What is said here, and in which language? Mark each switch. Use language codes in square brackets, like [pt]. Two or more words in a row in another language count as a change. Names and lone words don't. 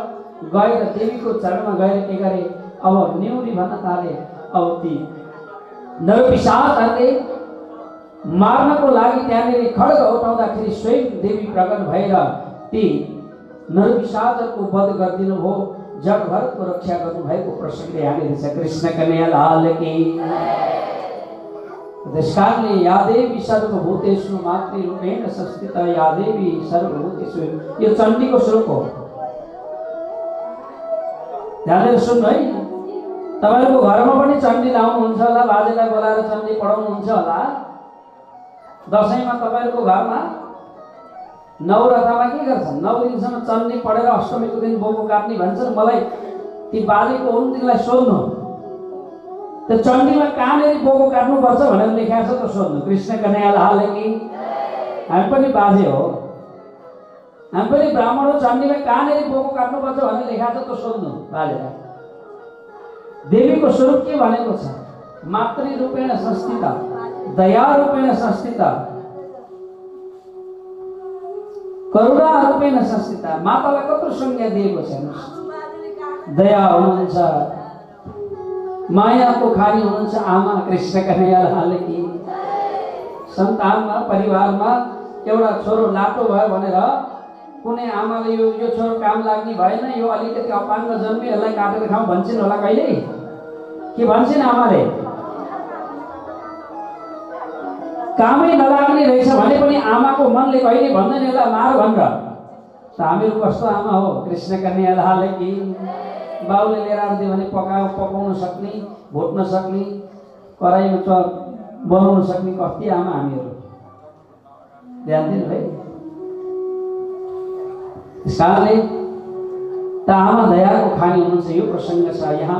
[ne] गएर देवीको चरणमा गएर के गरे, अब न्युरी भन्न थाले। अब ती नरपिशाचहरूले मार्नको लागि त्यहाँनिर खड्ग उठाउँदाखेरि स्वयं देवी प्रकट भएर ती नरपिशाचहरूको वध गरिदिनु भयो, जग भरतको रक्षा गर्नुभएको प्रसंग यहाँनिर छ। [hi] कृष्ण कन्हैया लाल की। [sa] त्यसकारणले या देवी सर्वभूतेषु मातृरूपेण संस्थिता, या देवी सर्वभूतेषु, [ne] यो चण्डीको श्लोक हो। ध्यानले सुन्नु है। तपाईहरुको घरमा पनि चण्डी लाउनुहुन्छ होला, बाजेलाई बोलाएर चण्डी पढाउनुहुन्छ होला। दशैंमा तपाईहरुको घरमा नवरथामा के गर्छन्, 9 दिनसम्म चण्डी पढेर अष्टमीको दिन बोको काट्ने भन्छन्। मलाई ती बाजेको हुन् तिनलाई सोध्नु, त्यो चण्डीमा कहाँनेरि बोको काट्नुपर्छ भनेर लेखेको छ त सोध्नु। [hi] कृष्ण कन्हैया लाल की। [ne] हामी पनि बाजे हो, हामी पनि ब्राह्मण हो, चण्डीमा कहाँनेरि बोको काट्नुपर्छ भनेर लेखेको छ त सोध्नु बाजेलाई। देवीको स्वरूप के भनेको छ, [sa] मातृरूपेण संस्थिता, दया रूपेण संस्थिता, करुणा रूपेण संस्थिता। [ne] मातालाई कत्रो संज्ञा दिएको छ, दया हुनुहुन्छ, मायाको खानी हुनुहुन्छ आमा। [hi] कृष्ण कन्हैया लाल की। [ne] सन्तानमा परिवारमा एउटा छोरो लाटो भयो भनेर कुनै आमाले यो छोरो काम लाग्ने भएन, यो अलिकति अपाङ्ग जन्मे, यसलाई काटेर खाऊ भन्छन् होला कहिले? के भन्छन् आमाले? कामै नलाग्ने रहेछ भने पनि आमाको मनले कहिले भन्दैन यसलाई मार भनेर। त हामीहरू कस्तो आमा हो? [hi] कृष्ण कन्हैया लाल की। [ne] बाउले लिएर आउँथ्यो भने पकाउन सक्ने, भोट्न सक्ने, कराईमा बनाउन सक्ने कति आमा हामीहरू। ध्यान दिनु है। त्यसकारणले त आमा दयाको खानी हुनुहुन्छ, यो प्रसङ्ग छ यहाँ।